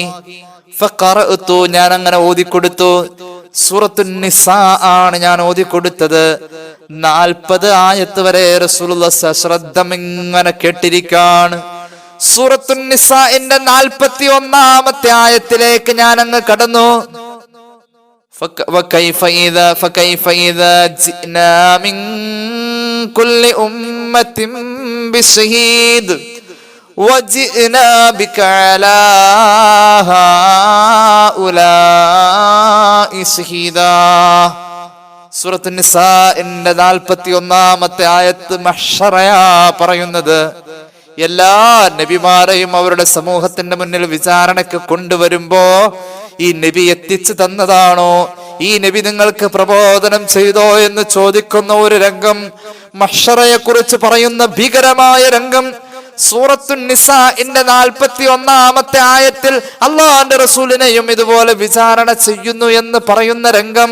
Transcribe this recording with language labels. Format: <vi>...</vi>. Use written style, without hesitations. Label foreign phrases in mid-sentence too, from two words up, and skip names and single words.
<ml>ഫഖറഅതു, ഞാൻ അങ്ങനെ ഓതിക്കൊടുത്തു. സൂറത്തുൻ നിസാ ആണ് ഞാൻ ഓതിക്കൊടുത്തത്. 40 ആയത്ത് വരെ റസൂലുള്ളാഹി സശ്രദ്ധം ഇങ്ങനെ കേട്ടിരിക്കാണ്. സൂറത്തുൻ നിസാഇന്റെ 41-ാമത്തെ ആയത്തിലേക്ക് ഞാൻ അങ്ങ് കടന്നു.</ml> <ar>فكيف إذا جئنا من كل أمة بشهيد وجئنا بك على هؤلاء شهيدا.</ar> <ml>സൂറത്തുൻ നിസാഇന്റെ 41-ാമത്തെ ആയത്ത് മഹ്ശറയാ പറയുന്നത്. എല്ലാ നബിമാരെയും അവരുടെ സമൂഹത്തിന്റെ മുന്നിൽ വിചാരണയ്ക്ക് കൊണ്ടുവരുമ്പോ ഈ നബി എത്തിച്ചു തന്നതാണോ, ഈ നബി നിങ്ങൾക്ക് പ്രബോധനം ചെയ്തോ എന്ന് ചോദിക്കുന്ന ഒരു രംഗം, മഹ്ശറയെ കുറിച്ച് പറയുന്ന ഭീകരമായ രംഗം സൂറത്തുൻ നിസാഇന്റെ 41-ാമത്തെ ആയത്തിൽ അല്ലാഹുവിന്റെ റസൂലിനെയും ഇതുപോലെ വിചാരണ ചെയ്യുന്നു എന്ന് പറയുന്ന രംഗം.</ml>